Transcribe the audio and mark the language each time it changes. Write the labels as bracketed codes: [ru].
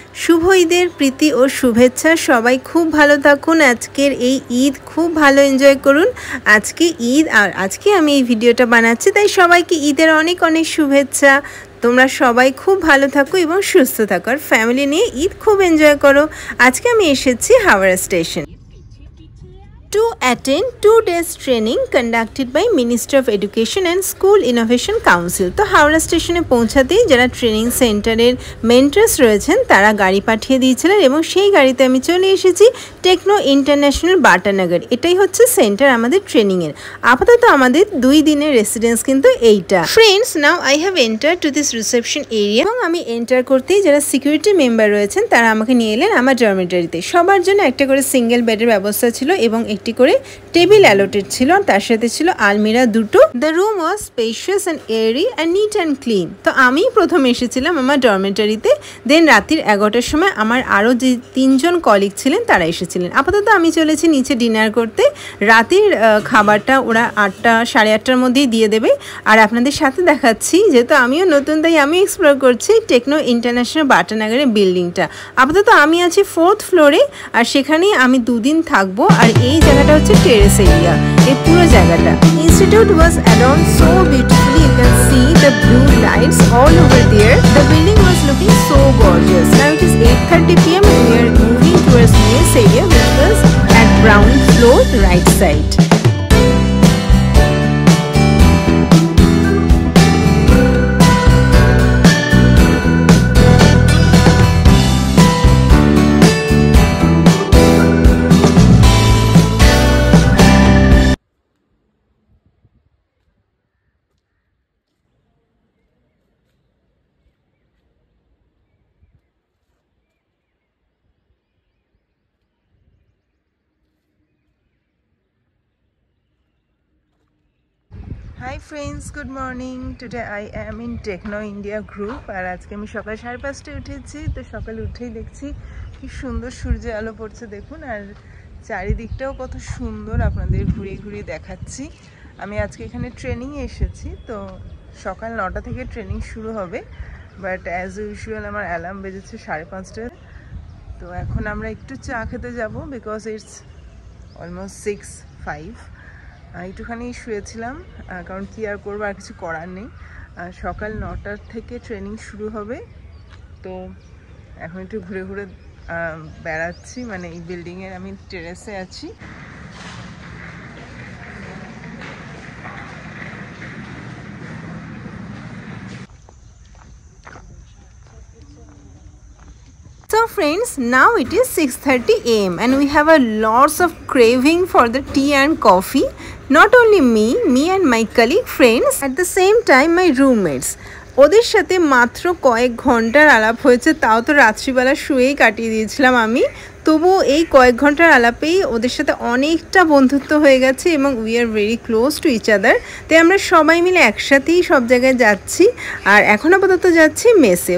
[bn] শুভ ঈদের প্রীতি ও শুভেচ্ছা। সবাই খুব ভালো থাকুন। আজকের এই ঈদ খুব ভালো এনজয় করুন। আজকে ঈদ আর আজকে আমি এই ভিডিওটা বানাচ্ছি, তাই সবাইকে ঈদের অনেক অনেক শুভেচ্ছা। তোমরা সবাই খুব ভালো থাকো এবং সুস্থ থাকো, আর ফ্যামিলি নিয়ে ঈদ খুব এনজয় করো। আজকে আমি এসেছি Howrah station [en] to attend 2 days training conducted by Ministry of Education and School Innovation Council। [bn] তো হাওড়া স্টেশনে পৌঁছাতেই যারা ট্রেনিং সেন্টারের মেন্টরস রয়েছেন তারা গাড়ি পাঠিয়ে দিয়েছিলেন এবং সেই গাড়িতে আমি চলে এসেছি টেকনো ইন্টারন্যাশনাল বাটানগর। এটাই হচ্ছে সেন্টার আমাদের ট্রেনিংয়ের। আপাতত আমাদের 2 দিনের রেসিডেন্স কিন্তু এইটা। Friends, [en] now I have enter to this reception area [bn] এবং আমি এন্টার করতেই যারা সিকিউরিটি মেম্বার রয়েছেন তারা আমাকে নিয়ে এলেন আমার ডরমিটরিতে। সবার জন্য একটা করে সিঙ্গেল বেডের ব্যবস্থা ছিল এবং একটি করে টেবিল অ্যালোটেড ছিল, তার সাথে ছিল আলমিরা দুটো। [en] The room was spacious and airy and neat and clean. [bn] তো আমি প্রথম এসেছিলাম আমার ডরমিটরিতে, দেন রাত্রির 11টার সময় আমার আরও যে 3 জন কলিগ ছিলেন তারা এসেছিলেন। আপাতত আমি চলেছি নিচে ডিনার করতে। রাতের খাবারটা ওরা 8টা সাড়ে 8টার মধ্যেই দিয়ে দেবে। আর আপনাদের সাথে দেখাচ্ছি, যেহেতু আমিও নতুন তাই আমি এক্সপ্লোর করছি টেকনো ইন্টারন্যাশনাল বাটানগরের বিল্ডিংটা। আপাতত আমি আছি 4th ফ্লোরে, আর সেখানেই আমি 2 দিন থাকবো। আর এই জায়গাটা হচ্ছে টেরেস এরিয়া, এই পুরো জায়গাটা। [en] Institute was adorned so beautifully, you can see the blue lights all over there. The building was looking so gorgeous. Now it is 8:30 PM and we are moving towards mess area, which was at ground floor right side. Hi friends, good morning. Today I am in Techno India group [bn] আর আজকে আমি সকাল 5:30টায় উঠেছি। তো সকালে উঠেই দেখছি কি সুন্দর সূর্যের আলো পড়ছে, দেখুন। আর চারিদিকটাও কত সুন্দর, আপনাদের ঘুরিয়ে ঘুরিয়ে দেখাচ্ছি। আমি আজকে এখানে ট্রেনিংয়ে এসেছি। তো সকাল 9টা থেকে ট্রেনিং শুরু হবে, [en] but as usual [bn] আমার অ্যালার্ম বেজেছে 5:30টায়। তো এখন আমরা একটু চা খেতে যাব, [en] Because it's almost 6:05। [bn] একটুখানি শুয়েছিলাম, কারণ কি আর করবো, আর কিছু করার নেই। সকাল 9টার থেকে ট্রেনিং শুরু হবে। তো এখন একটু ঘুরে ঘুরে বেড়াচ্ছি, মানে এই বিল্ডিংয়ের আমি টেরেসে আছি। [en] So friends, now it is 6:30 AM and we have a lots of craving for the tea and coffee. Not only me and my colleague friends, at the same time my roommates. [bn] ওদের সাথে মাত্র কয়েক ঘন্টার আলাপ হয়েছে, তাও তো রাত্রিবেলা শুয়েই কাটিয়ে দিয়েছিলাম আমি। তবুও এই কয়েক ঘন্টার আলাপেই ওদের সাথে অনেকটা বন্ধুত্ব হয়ে গেছে এবং [en] We are very close to each other. [bn] তাই আমরা সবাই মিলে একসাথেই সব জায়গায় যাচ্ছি। আর এখন আপাতত যাচ্ছি মেসে।